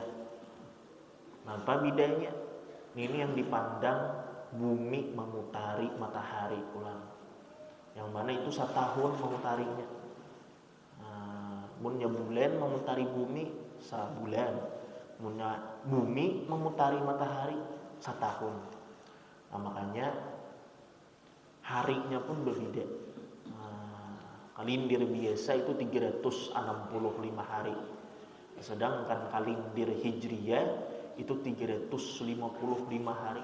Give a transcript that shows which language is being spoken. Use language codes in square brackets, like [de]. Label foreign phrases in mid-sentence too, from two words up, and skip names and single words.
[id] Nah apa bedanya? Ini yang dipandang bumi memutari matahari pulang, yang mana itu 1 tahun memutarinya. [bjn] Munnya bulan memutari bumi 1 bulan, munnya bumi memutari matahari 1 tahun. [id] Nah makanya harinya pun berbeda. Kalender biasa itu 365 hari. Sedangkan kalender Hijriyah itu 355 hari.